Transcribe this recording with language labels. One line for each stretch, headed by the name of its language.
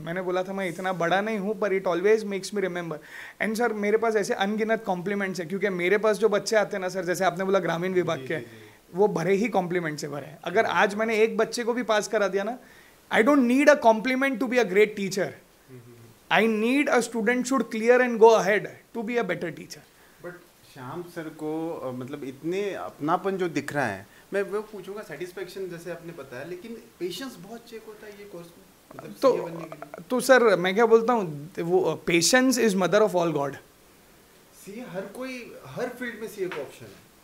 Hindi: मैंने बोला था मैं इतना बड़ा नहीं हूँ पर
English: It always makes me remember.
Hindi: And sir मेरे पास ऐसे अनगिनत कॉम्प्लीमेंट्स है, क्योंकि मेरे पास जो बच्चे आते हैं ना सर, जैसे आपने बोला ग्रामीण विभाग के, वो भरे ही कॉम्प्लीमेंट से भरे. अगर आज मैंने एक बच्चे को भी पास करा दिया ना,
English: I don't need a compliment to be a great teacher. I need a student should clear and go ahead to be a better teacher.
Hindi: But Shyam sir को मतलब इतने अपनापन जो दिख रहा है, मैं वो पूछूंगा सेटिस्फेक्शन जैसे आपने बताया, लेकिन पेशेंस बहुत चेक होता है ये कोर्स में, मतलब CA बनने के लिए। तो सर मैं क्या बोलता हूँ, वो
English: Patience is mother of all God.
Hindi: CA हर कोई हर फील्ड में CA का ऑप्शन है।